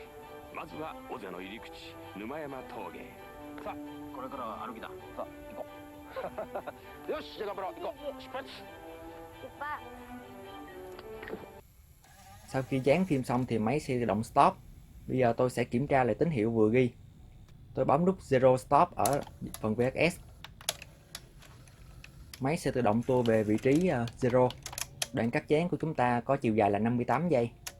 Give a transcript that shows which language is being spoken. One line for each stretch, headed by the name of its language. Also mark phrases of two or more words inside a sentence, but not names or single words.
Japanese: まずは尾瀬の入り口、沼山峠。さあ、これからは歩きだ。さあ、行こう。よし、じゃあ頑張ろう。行こう。出発。出発。
Vietnamese: Sau khi dán phim xong thì máy sẽ tự động stop. Bây giờ tôi sẽ kiểm tra lại tín hiệu vừa ghi. Tôi bấm nút Zero Stop ở phần VHS. Máy sẽ tự động tua về vị trí Zero. Đoạn cắt dán của chúng ta có chiều dài là 58 giây.